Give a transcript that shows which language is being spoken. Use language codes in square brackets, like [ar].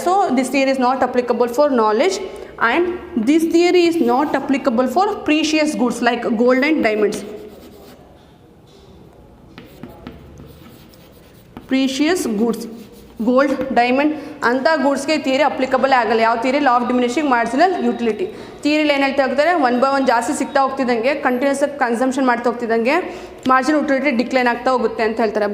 [en] So this theory is not applicable for knowledge. And this theory is not applicable for precious goods like gold and diamonds. [kn] Precious goods, gold, diamond ಅಂತ ಗೂಡ್ಸ್ಗೆ theory applicable ಆಗಲ್ಲ. ಯಾವ theory, law of diminishing marginal utility ಥಿಯರಿಲಿ ಏನು ಹೇಳ್ತಾ ಹೋಗ್ತಾರೆ, 1 by 1 ಜಾಸ್ತಿ ಸಿಗ್ತಾ ಹೋಗ್ತಿದ್ದಂಗೆ, continuous ಆಗಿ consumption ಮಾಡ್ತಾ ಹೋಗ್ತಿದ್ದಂಗೆ ಮಾರ್ಜಿನಲ್ ಯುಟಿಲಿಟಿ ಡಿಕ್ಲೈನ್ ಆಗ್ತಾ ಹೋಗುತ್ತೆ ಅಂತ ಹೇಳ್ತಾರೆ.